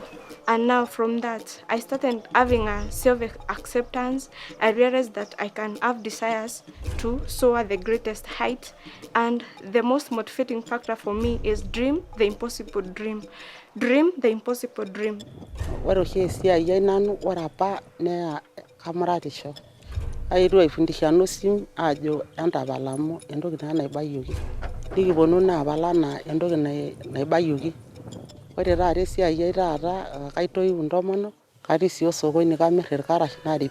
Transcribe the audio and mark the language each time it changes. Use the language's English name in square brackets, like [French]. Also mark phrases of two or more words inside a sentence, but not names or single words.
[English] And now from that, I started having a self-acceptance. I realized that I can have desires to soar the greatest height. And the most motivating factor for me is dream the impossible dream. Dream the impossible dream. [Masai] Ore oshi esiai ai nanu ore apa naa kamuratisho. Aetuo aifundisha Nosim ajo entapalamu entoki naa naibayioki. Nikiponu naa apal anaa entoki naibayioki. Ore taata esiai ai taata kaitoiu intomonok, katii sii osokoni kamirr irkarash narip.